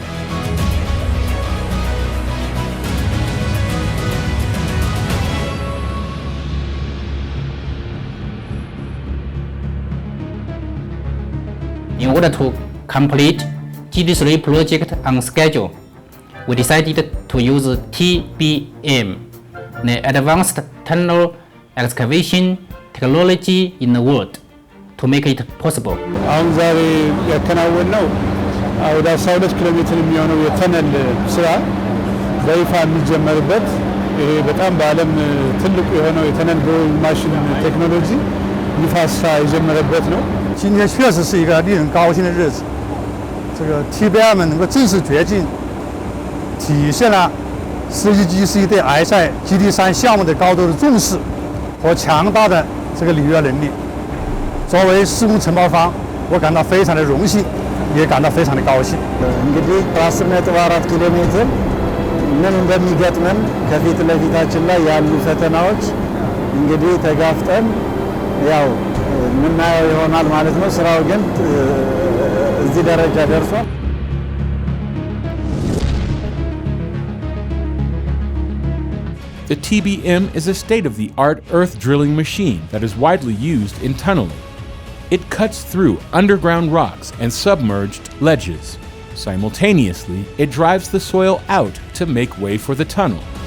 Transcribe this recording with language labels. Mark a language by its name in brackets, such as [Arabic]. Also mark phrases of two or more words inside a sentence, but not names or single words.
[English] In order to complete GD3 project on schedule, we decided to use TBM, the advanced tunnel excavation technology in the world, to make it possible. [Amharic] አሁን ዛሬ ያከናወነው ወደ 12 ኪሎ ሜትር የሚሆነው የተነል ስራ በይፋ የሚጀመርበት ይሄ በጣም በዓለም ትልቁ የሆነው የተነል ማሽን ቴክኖሎጂ ይፋ ስራ የጀመረበት ነው። [Chinese] 今天确实是一个令人高兴的日子。这个 TBM 能够正式跃进，体现了 CGGC 对埃塞 GD3 项目的高度的重视和强大的这个履约能力。作为施工承包方，我感到非常的荣幸，也感到非常的高兴。 [Amharic] እንግዲህ በ10.4 ኪሎ ሜትር ምን እንደሚገጥመን ከፊት ለፊታችን ላይ ያሉ ፈተናዎች እንግዲህ ተጋፍጠን ያው ምናየው ይሆናል ማለት ነው። ስራው ግን እዚህ ደረጃ ደርሷል። [English] The TBM is a state-of-the-art earth drilling machine that is widely used in tunneling. It cuts through underground rocks and submerged ledges. Simultaneously, it drives the soil out to make way for the tunnel.